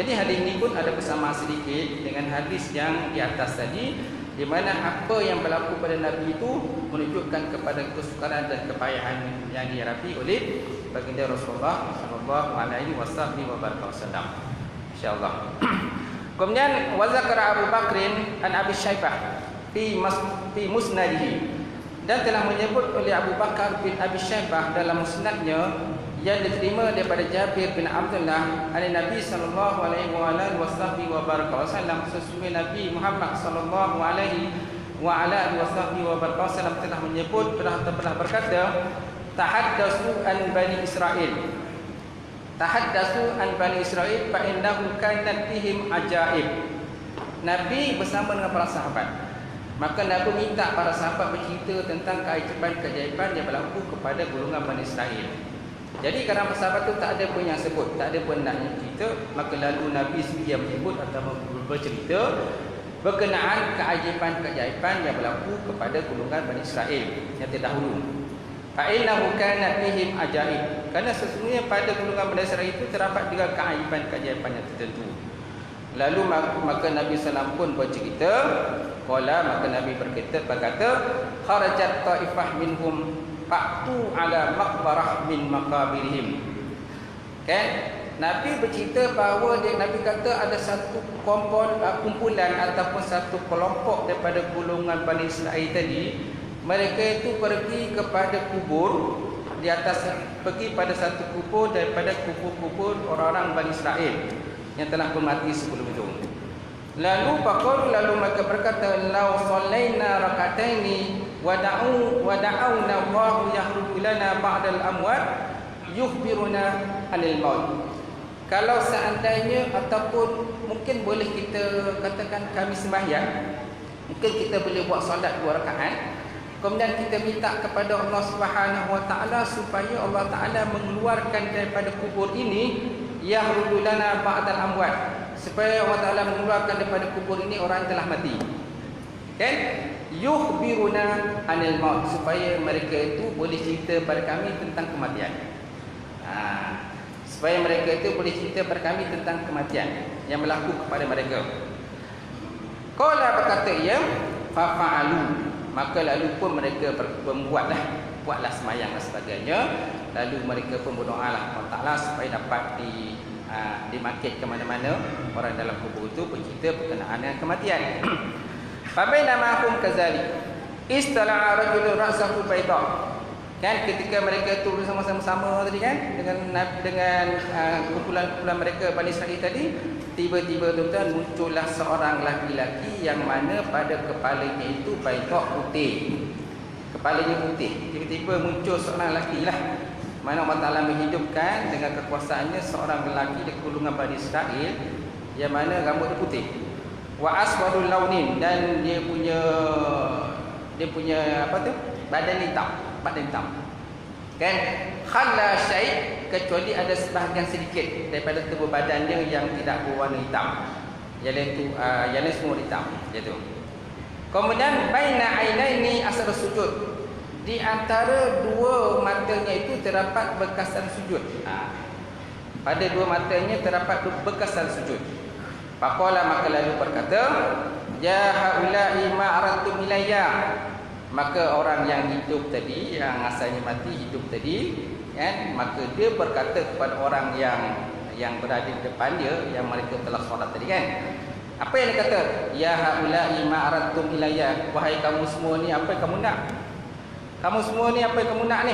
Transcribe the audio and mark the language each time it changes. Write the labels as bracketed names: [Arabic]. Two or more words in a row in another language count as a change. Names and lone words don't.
[Malay] Jadi hadis ini pun ada persamaan sedikit dengan hadis yang di atas tadi, di mana apa yang berlaku pada Nabi itu menunjukkan kepada kesukaran dan kepayahan yang dihadapi oleh baginda Rasulullah [Arabic] صلى الله عليه وسلم. Insyaallah. Kemudian وذكر أبو بكر عن أبي شيبة في مسنده, [Malay] dan telah menyebut oleh Abu Bakar bin Abi Syaibah dalam musnadnya yang diterima daripada Jabir bin Abdullah dari Nabi [Arabic] صلى الله عليه [Malay] wasallam, sesungguhnya Nabi Muhammad sallallahu alaihi wasallam telah menyebut, telah berkata, [Arabic] تحدثوا عن بني إسرائيل تحدثوا عن بني إسرائيل فإنه كانت بهم أعاجيب. [Malay] Nabi bersama dengan para sahabat, maka Nabi minta para sahabat bercerita tentang keajaiban-keajaiban yang berlaku kepada golongan Bani Israel. Jadi kerana sahabat tu tak ada pun yang sebut, tak ada pun nak cerita, maka lalu Nabi sendiri yang menyebut atau bercerita berkenaan keajaiban-keajaiban yang berlaku kepada golongan Bani Israel yang terdahulu. [Arabic] فإنه كان بهم أعاجيب, [Malay] kerana sesungguhnya pada golongan Bani Israel itu terdapat juga keajaiban-keajaiban yang tertentu. Lalu maka Nabi SAW pun bercerita, maka Nabi berkata, [Arabic] خرجت طائفة منهم فأتوا على مقبرة من مقابرهم. [Malay] Nabi bercerita bahawa Nabi kata ada satu kumpulan ataupun satu kelompok daripada golongan Bani Israel tadi, mereka itu pergi kepada kubur di atas, pergi pada satu kubur daripada kubur-kubur orang-orang Bani Israel yang telah mati sebelum itu. Lalu mereka berkata, [Arabic] لو صلينا ركعتين ودعونا الله يخرج لنا بعض الأموات يخبروننا عن الموت. [Malay] Kalau seandainya ataupun mungkin boleh kita katakan kami sembahyang, mungkin kita boleh buat solat 2 rakaat, kemudian kita minta kepada Allah [Arabic] سبحانه وتعالى [Malay] supaya Allah taala mengeluarkan daripada kubur ini [Arabic] يخرج لنا بعض الأموات, [Malay] supaya Allah taala mengeluarkan daripada kubur ini orang yang telah mati. [Arabic] يخبروننا عن الموت, [Malay] supaya mereka itu boleh cerita pada kami tentang kematian. Supaya mereka itu boleh cerita pada kami tentang kematian yang berlaku kepada mereka. Qala, berkata ia, fa'alu, maka lalu pun mereka buatlah sembahyang dan sebagainya. Lalu mereka pun berdoalah Allah Taala supaya dapat dimakit ke mana-mana orang dalam kubur itu bercerita berkenaan dengan kematian. [Arabic] فبينما هم كذلك اطلع رجل رأسه بيضاء. [Malay] Ketika mereka itu bersama-sama tadi dengan kumpulan mereka Bani Israel tadi, tiba-tiba tuan-tuan muncullah seorang laki-laki yang mana pada kepalanya itu bayda, putih. Kepalanya putih. Tiba-tiba muncul seorang lelaki lah, mana Allah Ta'ala menghidupkan dengan kekuasaannya seorang lelaki di golongan Bani Israel yang mana rambut dia putih. [Arabic] وأسود اللون, [Malay] dan dia punya apa tu? Badan hitam. [Arabic] خلا شيء', [Malay] kecuali ada sebahagian sedikit daripada tubuh badan dia yang tidak berwarna hitam. Yang lain semua hitam, gitu. Kemudian [Arabic] بين عينيه أثر سجود, [Malay] di antara dua matanya itu terdapat bekasan sujud. pada dua matanya terdapat bekasan sujud. Faqala, maka lalu berkata, [Arabic] يا هؤلاء ما أردتم إلي. [Malay] Maka orang yang hidup tadi, yang asalnya mati hidup tadi, kan, maka dia berkata kepada orang yang berada di depan dia, yang mereka telah solat tadi, kan. Apa yang dia kata? [Arabic] يا هؤلاء ما أردتم إلي. [Malay] Wahai kamu semua ni, apa yang kamu nak? Kamu semua ni apa yang kamu nak ni?